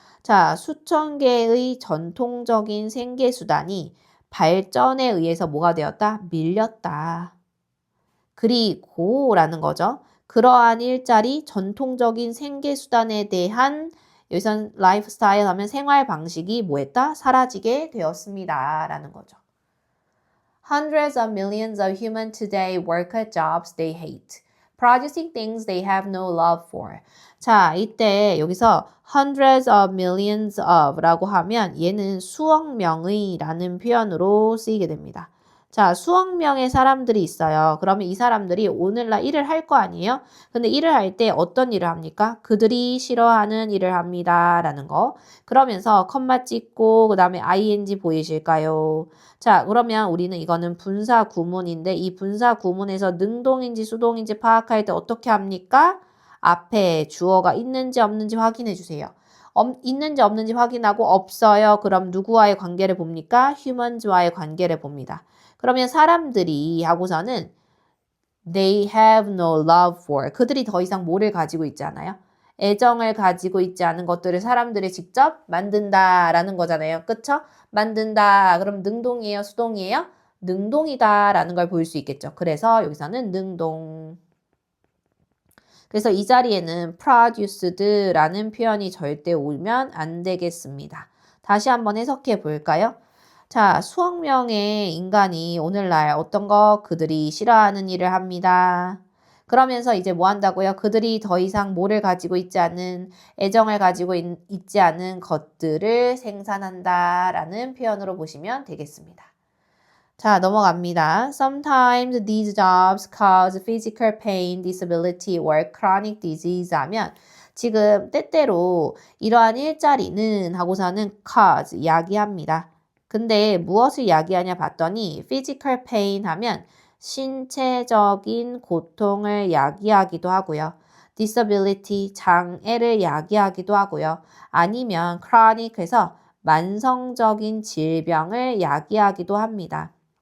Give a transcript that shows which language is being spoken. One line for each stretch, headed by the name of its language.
Korean: 자, 수천 개의 전통적인 생계수단이 발전에 의해서 뭐가 되었다? 밀렸다. 그리고 라는 거죠. 그러한 일자리, 전통적인 생계수단에 대한 여기선 라이프스타일 하면 생활 방식이 뭐했다? 사라지게 되었습니다. 라는 거죠.
English: Hundreds of millions of humans today work at jobs they hate, producing things they have no love for.
Korean: 자, 이때 여기서
English: hundreds of millions of
Korean: 라고 하면 얘는 수억 명의 라는 표현으로 쓰이게 됩니다. 자, 수억 명의 사람들이 있어요. 그러면 이 사람들이 오늘날 일을 할 거 아니에요? 근데 일을 할 때 어떤 일을 합니까? 그들이 싫어하는 일을 합니다. 라는 거. 그러면서 컴마 찍고 그 다음에 ing 보이실까요? 자, 그러면 우리는 이거는 분사 구문인데 이 분사 구문에서 능동인지 수동인지 파악할 때 어떻게 합니까? 앞에 주어가 있는지 없는지 확인해 주세요. 있는지 없는지 확인하고 없어요. 그럼 누구와의 관계를 봅니까? humans와의 관계를 봅니다. 그러면 사람들이 하고서는
English: they have no love for.
Korean: 그들이 더 이상 뭐를 가지고 있지 않아요? 애정을 가지고 있지 않은 것들을 사람들이 직접 만든다라는 거잖아요. 그쵸? 만든다. 그럼 능동이에요? 수동이에요? 능동이다라는 걸 볼 수 있겠죠. 그래서 여기서는 능동. 그래서 이 자리에는 produced라는 표현이 절대 오면 안 되겠습니다. 다시 한번 해석해 볼까요? 자, 수억 명의 인간이 오늘날 어떤 거? 그들이 싫어하는 일을 합니다. 그러면서 이제 뭐 한다고요? 그들이 더 이상 뭐를 가지고 있지 않은, 애정을 가지고 있지 않은 것들을 생산한다라는 표현으로 보시면 되겠습니다. 자, 넘어갑니다.
English: Sometimes these jobs cause physical pain, disability, or chronic disease
Korean: 하면 지금 때때로 이러한 일자리는 하고서는
English: cause,
Korean: 야기합니다. 근데 무엇을 야기하냐 봤더니
English: physical pain
Korean: 하면 신체적인 고통을 야기하기도 하고요. disability, 장애를 야기하기도 하고요. 아니면 chronic 해서 만성적인 질병을 야기하기도 합니다.